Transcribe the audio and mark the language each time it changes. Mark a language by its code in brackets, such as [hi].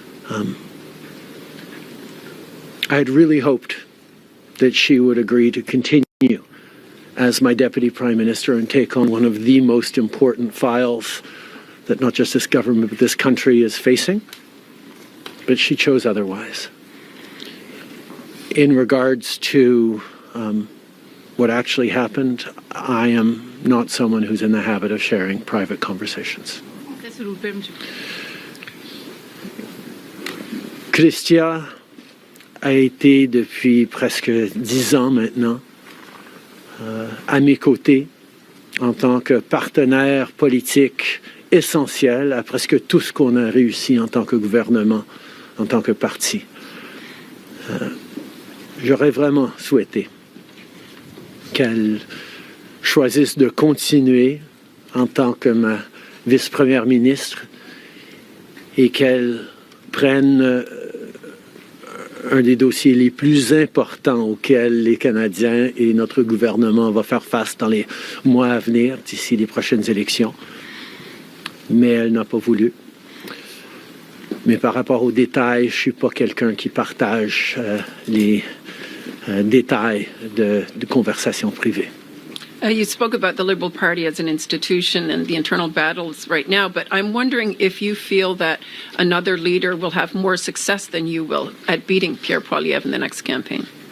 [en] I had really hoped that she would agree to continue as my Deputy Prime Minister and take on one of the most important files that not just this government but this country is facing, but she chose otherwise. In regards to what actually happened, I am not someone who's in the habit of sharing private conversations. [fr] Chrystia a été depuis presque 10 ans maintenant à mes côtés en tant que partenaire politique essentiel à presque tout ce qu'on a réussi en tant que gouvernement, en tant que parti. J'aurais vraiment souhaité qu'elle choisisse de continuer en tant que ma vice-première ministre et qu'elle prenne un des dossiers les plus importants auxquels les Canadiens et notre gouvernement vont faire face dans les mois à venir, d'ici les prochaines élections. Mais elle n'a pas voulu. Mais par rapport aux détails, je ne suis pas quelqu'un qui partage les détails de conversations privées. [en] You spoke about the Liberal Party as an institution and the internal battles right now, but I'm wondering if you feel that another leader will have more success than you will at beating Pierre Poilievre in the next campaign.